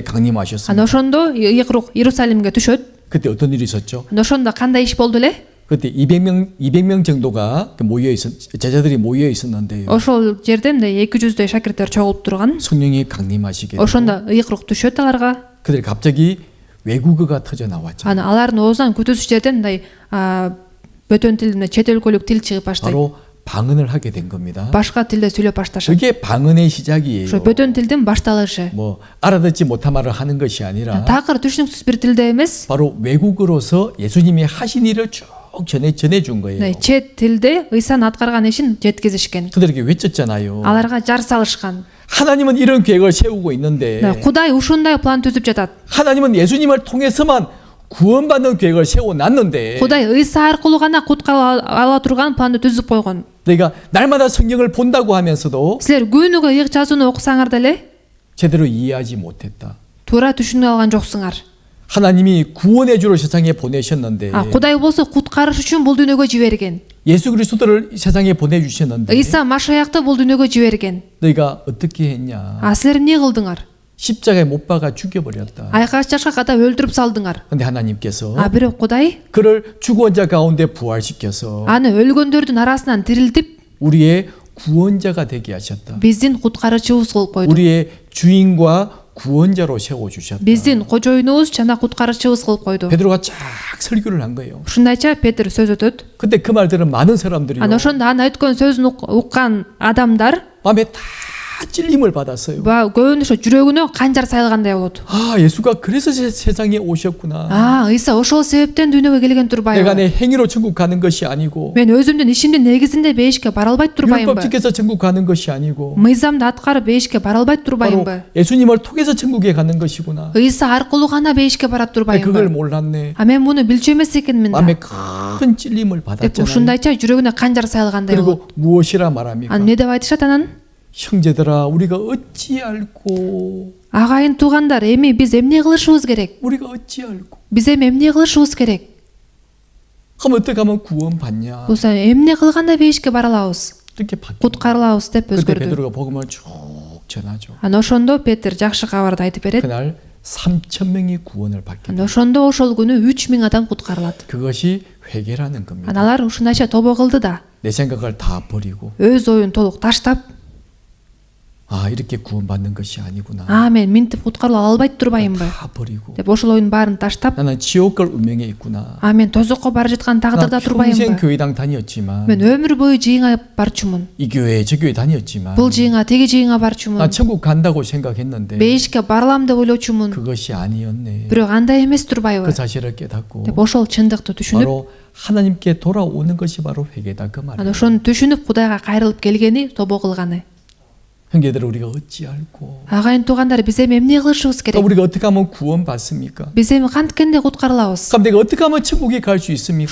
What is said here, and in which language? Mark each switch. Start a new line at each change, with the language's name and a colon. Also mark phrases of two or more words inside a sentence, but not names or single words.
Kyrgyz: Ана
Korean: 강림하셨습니다.
Kyrgyz: ошондо ыйык рук Иерусалимге түшөт.
Korean: 그때 어떤 일이 있었죠?
Kyrgyz: Ана ошондо кандай иш болду эле?
Korean: 그때 200명 정도가 제자들이 모여 있었는데요.
Kyrgyz: Ошол жерде 200дөй шакирттер чогулуп турган.
Korean: 성령이 강림하시게 되고
Kyrgyz: Ошондо ыйык рук түшөт аларга.
Korean: 그들이 갑자기 외국어가 터져 나왔죠.
Kyrgyz: Ана алардын оозунан күтүүсүз жерден мындай бөтөн тил, чет өлкөлүк тил чыгып баштайт.
Korean: 바로 방언을 하게 된 겁니다.
Kyrgyz: Башка тилде сүйлөп башташат.
Korean: 그게 방언의 시작이에요.
Kyrgyz: Ошо бөтөн тилдин башталышы.
Korean: 뭐 알아듣지 못한 말을 하는 것이 아니라
Kyrgyz: Такыр түшүнүксүз бир тилде эмес.
Korean: 바로 외국어로서 예수님이 하신 일을 쭉 전해준 거예요.
Kyrgyz: Чет тилде Ыйсанын аткарган ишин жеткизишкен.
Korean: 그들에게 외쳤잖아요.
Kyrgyz: Аларга жар салышкан.
Korean: 하나님은 이런 계획을 세우고 있는데
Kyrgyz: Кудай ушундай план түзүп жатат.
Korean: 하나님은 예수님을 통해서만 구원받는 계획을 세워놨는데
Kyrgyz: Кудай Ыйса аркылуу гана куткарыла ала турган планды түзүп койгон.
Korean: 내가 날마다 성경을 본다고 하면서도
Kyrgyz: Силер күнүгө ыйык жазууну окусаңар деле
Korean: 제대로 이해하지 못했다.
Kyrgyz: туура түшүнө алган жоксуңар.
Korean: 하나님이 구원해 주러 세상에 보내셨는데
Kyrgyz: Кудай болсо куткарыш үчүн бул дүйнөгө жиберген.
Korean: 예수 그리스도를 세상에 보내주셨는데
Kyrgyz: Ыйса Машаякты бул дүйнөгө жиберген.
Korean: 너희가 어떻게 했냐?
Kyrgyz: Силер эмне кылдыңар?
Korean: 십자가에 못 박아 죽여버렸다.
Kyrgyz: Айкаш жашкада өлтүрүп салдыңар.
Korean: 근데 하나님께서
Kyrgyz: Бирок Кудай
Korean: 그를 죽은 자 가운데 부활시켜서
Kyrgyz: аны өлгөндөрдүн арасынан тирилтип
Korean: 우리의 구원자가 되게 하셨다.
Kyrgyz: биздин куткарычыбыз кылып койду.
Korean: 우리의 주인과 구원자로 세워주셨다.
Kyrgyz: Биздин кожоюнубуз жана куткарычыбыз кылып койду.
Korean: 베드로가 쫙 설교를 한 거예요.
Kyrgyz: Ушундайча Петр сөз өтөт.
Korean: 근데 그 말들은 많은 사람들이
Kyrgyz: Ана ошондо аны айткан сөзүн уккан адамдар
Korean: 마음에 다 찔림을 받았어요.
Kyrgyz: көбүнө ошо жүрөгүнө канжар сайылгандай болот.
Korean: 아, 예수가 그래서 세상에 오셨구나.
Kyrgyz: Ыйса ошол себептен дүйнөгө келген турбайбы?
Korean: 내가 내 행위로 천국 가는 것이 아니고
Kyrgyz: Мен өзүмдүн ишимдин негизинде бейишке бара албайт турбайымбы?
Korean: 율법 지켜서 천국 가는 것이 아니고
Kyrgyz: Мыйзамды аткарып бейишке бара албайт
Korean: 바로
Kyrgyz: турбайымбы?
Korean: 예수님을 통해서 천국에 가는 것이구나.
Kyrgyz: Ыйса аркылуу гана бейишке барат
Korean: 그걸
Kyrgyz: турбайымбы?
Korean: 몰랐네.
Kyrgyz: Мен муну билчү эмес экенмин да.
Korean: 마음에 큰 찔림을
Kyrgyz: деп
Korean: 받았잖아요.
Kyrgyz: ушундайча жүрөгүнө канжар сайылгандай болот.
Korean: 그리고 무엇이라 말합니까?
Kyrgyz: Эмне деп айтышат анан?
Korean: 형제들아, 우리가 어찌 알고
Kyrgyz: Агайын туугандар, эми биз эмне кылышыбыз керек?
Korean: 우리가 어찌 알고?
Kyrgyz: Биз эми эмне кылышыбыз керек?
Korean: 그럼 어떻게 하면 구원받냐?
Kyrgyz: Болсо эмне кылганда бейишке бара алабыз?
Korean: 이렇게 바뀌.
Kyrgyz: Куткарылабыз деп
Korean: 그때
Kyrgyz: өзгөрдү.
Korean: 베드로가 복음을 쭉 전하죠.
Kyrgyz: Ана ошондо Петр жакшы кабарды айтып берет.
Korean: 그날 3,000명이 구원을 받게.
Kyrgyz: Ана ошондо ошол күнү 3000 адам куткарылат.
Korean: 그것이 회개라는 겁니다.
Kyrgyz: Аналар ушундайча тобо кылды да.
Korean: 내 생각을 다 버리고
Kyrgyz: Өз оюн толук таштап,
Korean: 아 이렇게 구원받는 것이 아니구나.
Kyrgyz: мен минтип куткарыла албайт турбаймынбы
Korean: 다 버리고
Kyrgyz: деп ошол оюн баарын таштап,
Korean: 나는 지옥 갈 운명에 있구나.
Kyrgyz: мен тозокко бара жаткан
Korean: 나
Kyrgyz: тагдырда
Korean: 평생
Kyrgyz: турбаймынбы.
Korean: 교회당 다녔지만
Kyrgyz: Мен өмүр бою жыйынга барчумун.
Korean: 이 교회 저 교회 다녔지만
Kyrgyz: Бул жыйынга теги жыйынга
Korean: 나
Kyrgyz: барчумун.
Korean: 천국 간다고 생각했는데
Kyrgyz: Бейишке баралам деп ойлочумун.
Korean: 그것이 아니었네.
Kyrgyz: Бирок андай эмес турбайбы
Korean: 그 사실을 깨닫고
Kyrgyz: деп ошол чындыкты түшүнүп,
Korean: 바로 하나님께 돌아오는 것이 바로 회개다 그
Kyrgyz: ана
Korean: 말이에요.
Kyrgyz: ошону түшүнүп Кудайга кайрылып келгени, тобо кылганы.
Korean: 형제들 우리가 어찌 알고
Kyrgyz: Агайын туугандар, биз эми эмне кылышыбыз
Korean: 또
Kyrgyz: керек?
Korean: 우리가 어떻게 하면 구원받습니까?
Kyrgyz: Биз эми канткенде куткарылабыз?
Korean: 그럼 내가 어떻게 하면 천국에 갈 수 있습니까?